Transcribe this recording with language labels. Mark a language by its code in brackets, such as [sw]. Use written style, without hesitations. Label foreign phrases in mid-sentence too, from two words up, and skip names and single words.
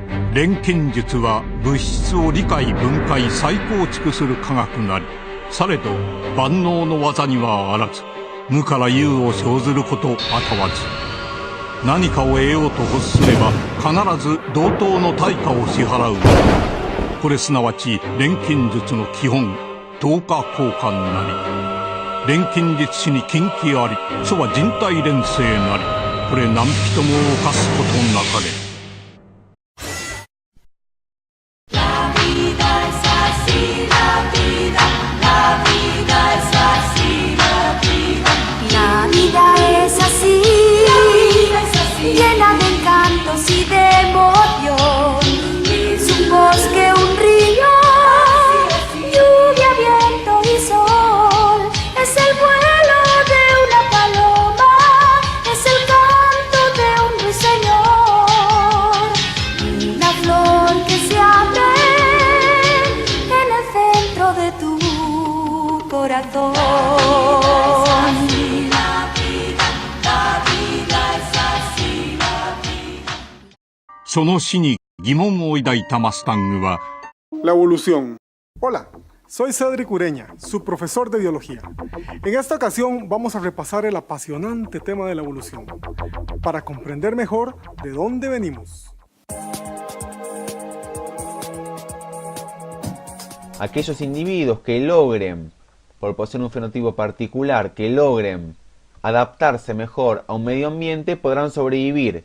[ja] 錬金術は物質を理解分解再構築する科学なり、されど万能の技にはあらず、無から有を生ずることあたわず、何かを得ようと欲すれば必ず同等の対価を支払う。これすなわち錬金術の基本、等価交換なり。錬金術師に禁忌あり、書は人体錬成なり。これ何人も犯すことなかれ。 [es] Llena de encantos y de emoción, es un bosque, un río, lluvia, viento y sol, es el vuelo de una paloma, es el canto de un ruiseñor, una flor que se abre en el centro de tu corazón. [ja] その死に疑問を抱いたマスタングは [es] La evolución. Hola, soy Cedric Ureña, su profesor de biología. En esta ocasión vamos a repasar el apasionante tema de la evolución, para comprender mejor de dónde venimos. Aquellos individuos que logren, por poseer un fenotipo particular, que logren adaptarse mejor a un medio ambiente, podrán sobrevivir.